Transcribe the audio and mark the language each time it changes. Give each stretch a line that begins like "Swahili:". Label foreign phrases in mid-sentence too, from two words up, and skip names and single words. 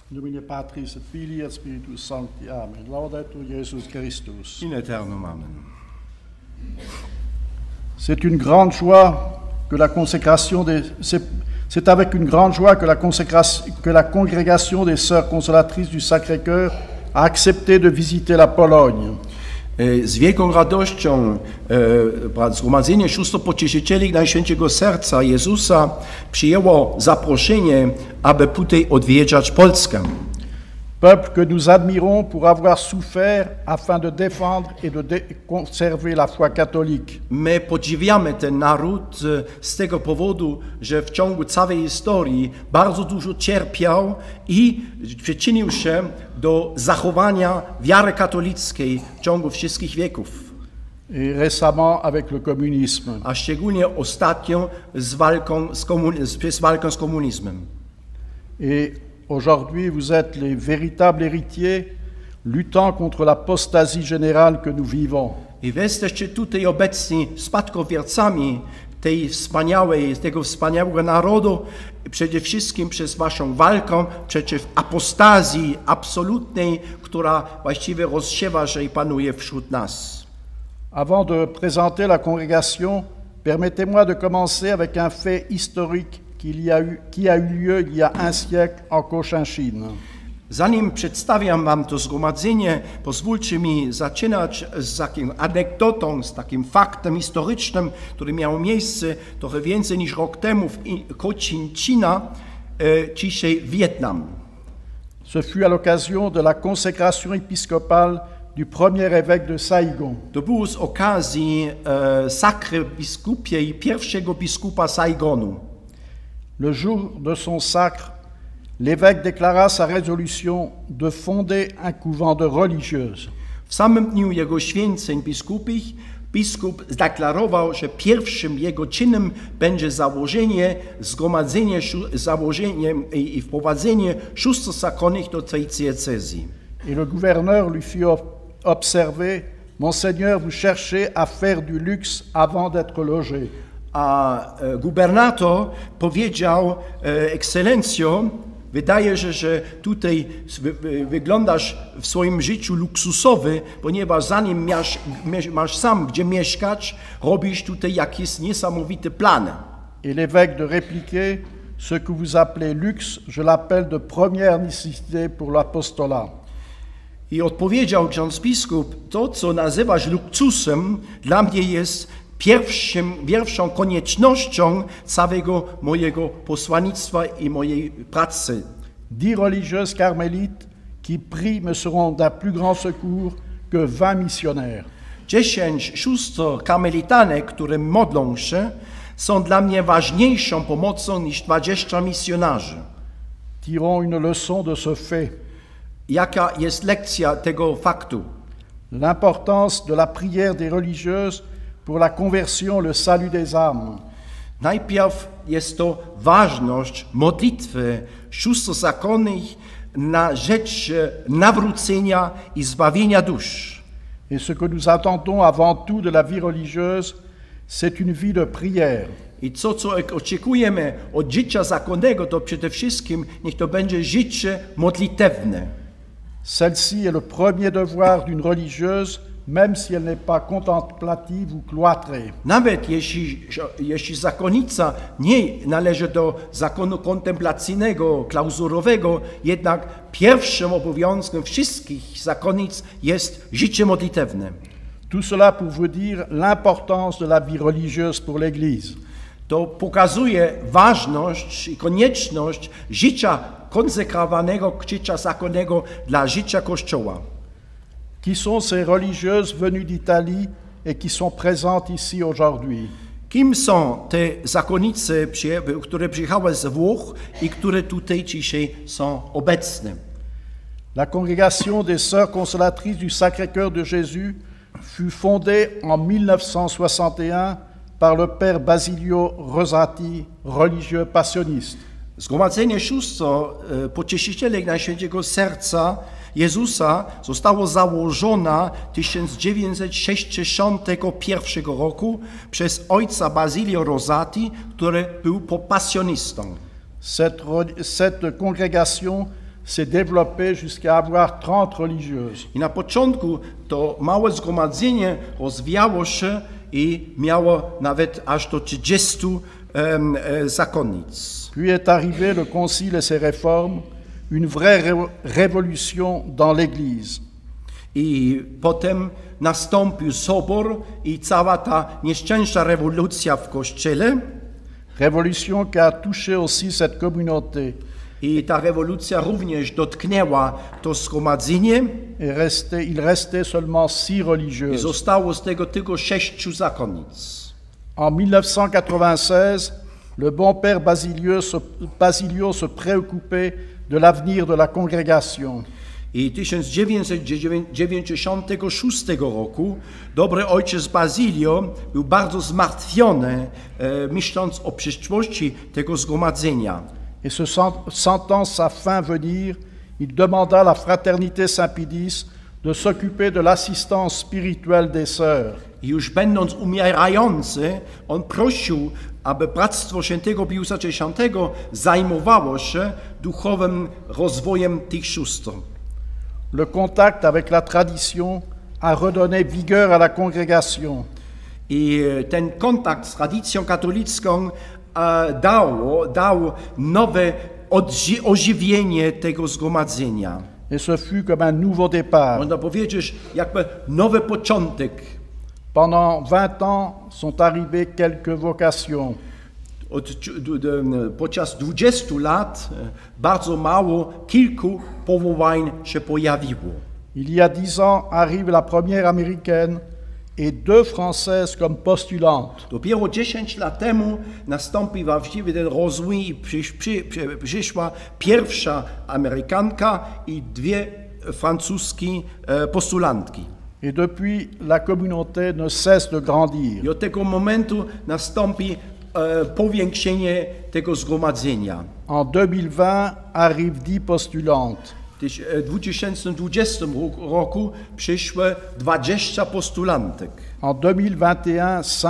Latin: Domine Patris et Filii et Spiritus Sancti. Amen. Laudetur Jesus Christus. In aeternum amen.
French: C'est une grande joie que la consécration des... C'est avec une grande joie que la congrégation des Sœurs Consolatrices du Sacré-Cœur a accepté de visiter la Pologne.
Polish: Z wielką radością Zgromadzenie Sióstr-Pocieszycieli Najświętszego Serca Jezusa przyjęło zaproszenie, aby tutaj odwiedzać Polskę.
French: Peuple que nous admirons pour avoir souffert afin de défendre et de conserver la foi catholique.
Polish: My podziwiamy ten naród z tego powodu, że w ciągu całej historii bardzo dużo cierpiał i przyczynił się do zachowania wiary katolickiej w ciągu wszystkich wieków.
French: Et récemment avec le communisme.
Polish: A szczególnie ostatnio z walką z komunizmem.
French: Et aujourd'hui, vous êtes les véritables héritiers luttant contre l'apostasie générale que nous vivons.
Polish: I wy jesteście tutaj obecni spadkobiercami tego wspaniałego narodu, przede wszystkim przez waszą walkę przeciw apostazji absolutnej, która właściwie rozsiewa się i panuje wśród nas.
French: Avant de présenter la congrégation, permettez-moi de commencer avec un fait historique qui a eu lieu il y a un siècle en Cochinchine.
Polish: Zanim przedstawiam wam to zgromadzenie, pozwólcie mi zaczynać z taką anegdotą, z takim faktem historycznym, który miał miejsce trochę więcej niż rok temu w Cochinchina, dzisiaj Wietnam.
French: Ce fut à l'occasion de la consécration épiscopale du premier évêque de Saigon.
Polish: To było z okazji sakry biskupiej pierwszego biskupa Saigonu.
French: Le jour de son sacre, l'évêque déclara sa résolution de fonder un couvent de religieuses.
Polish: W samym dniu jego święceń biskupich biskup zdeklarował, że pierwszym jego czynem będzie założenie i wprowadzenie sióstr zakonnych do tej diecezji.
French: Et le gouverneur lui fit observer: Monseigneur, vous cherchez à faire du luxe avant d'être logé.
Polish: A gubernator powiedział: Ekscelencjo, wydaje się, że tutaj wyglądasz w swoim życiu luksusowy, ponieważ zanim masz sam gdzie mieszkać, robisz tutaj jakieś niesamowite plany.
French: Et l'évêque de répliquer: Ce que vous appelez luxe, je l'appelle de première nécessité pour l'apostolat.
Polish: I odpowiedział ksiądz biskup: To, co nazywasz luksusem, dla mnie jest pierwszą koniecznością całego mojego posłannictwa i mojej pracy.
French: 10 religieuses carmélites qui prient me seront d'un plus grand secours que 20 missionnaires.
Polish: 10 sióstr karmelitanek, które modlą się, są dla mnie ważniejszą pomocą niż 20 misjonarzy.
French: Tirons une leçon de ce fait.
Polish: Jaka jest lekcja tego faktu?
French: L'importance de la prière des religieuses pour la conversion, le salut des âmes.
Polish: Najpierw jest to ważność modlitwy sióstr zakonnych na rzecz nawrócenia i zbawienia dusz.
French: Et ce que nous attendons avant tout de la vie religieuse, c'est une vie de prière.
Polish: I co oczekujemy od życia zakonnego, to przede wszystkim niech to będzie życie modlitewne.
French: Celle-ci est le premier devoir d'une religieuse, même si elle n'est pas contemplative ou cloîtrée.
Polish: Nawet jeśli zakonnica nie należy do zakonu kontemplacyjnego, klauzurowego, jednak pierwszym obowiązkiem wszystkich zakonnic jest życie modlitewne.
French: Tout cela pour vous dire l'importance de la vie religieuse pour l'Église.
Polish: To pokazuje ważność i konieczność życia konsekrowanego, życia zakonnego dla życia Kościoła.
French: Qui sont ces religieuses venues d'Italie et qui sont présentes ici aujourd'hui?
Polish: Kim są te zakonnice, które przyjechały z Włoch i które tutaj dzisiaj są obecne?
French: La congrégation des Sœurs Consolatrices du Sacré-Cœur de Jésus fut fondée en 1961 par le père Basilio Rosati, religieux passionniste.
Polish: Zgromadzenie sióstr Pocieszycielek Najświętszego Serca Jezusa zostało założone w 1961 roku przez ojca Basilio Rosati, który był pasjonistą.
French: Cette congrégation s'est développé jusqu'à avoir 30 religieuses.
Polish: I na początku to małe zgromadzenie rozwijało się i miało nawet aż do 30 zakonnic.
French: Puis est arrivé le Concile et ses réformes, une vraie révolution dans l'Église.
Polish: I potem nastąpił sobor i cała ta nieszczęsna rewolucja w Kościele.
French: Révolution qui a touché aussi cette communauté.
Polish: I ta rewolucja również dotknęła to zgromadzenie.
French: Il restait seulement 6
Polish: I
French: religieuses.
Polish: zostało z tego tylko 6 zakonnic.
French: En 1996, le bon père Basilio se préoccupait de l'avenir de la congrégation.
Polish: I 1996 roku dobry ojciec Basilio był bardzo zmartwiony, myśląc o przyszłości tego zgromadzenia.
French: Et se sentant sa fin venir, il demanda à la fraternité Saint-Pédis de s'occuper de l'assistance spirituelle des sœurs.
Polish: I już będąc umierający, on prosił, aby Bractwo Świętego Piusa X zajmowało się duchowym rozwojem tych sióstr.
French: Le contact avec la tradition a redonné vigueur à la congrégation.
Polish: I ten kontakt z tradycją katolicką dał nowe ożywienie tego zgromadzenia.
French: Et ce fut comme un nouveau départ.
Polish: Można powiedzieć, jakby nowy początek.
French: Pendant 20 ans sont arrivées quelques vocations.
Polish: Podczas 20 lat bardzo mało, kilku powołań się pojawiło.
French: Il y a 10 ans arrive la première américaine et 2 françaises comme postulantes.
Polish: Dopiero 10 lat temu nastąpił właściwie ten rozwój i przyszła pierwsza Amerykanka i 2 francuskie postulantki.
French: Et depuis, la communauté ne cesse de grandir.
Polish: I od tego momentu nastąpi powiększenie tego zgromadzenia.
French: En 2020 arrivent 10 postulantes.
Polish: W 2020 roku przyszły 20 postulantek.
French: En 2021,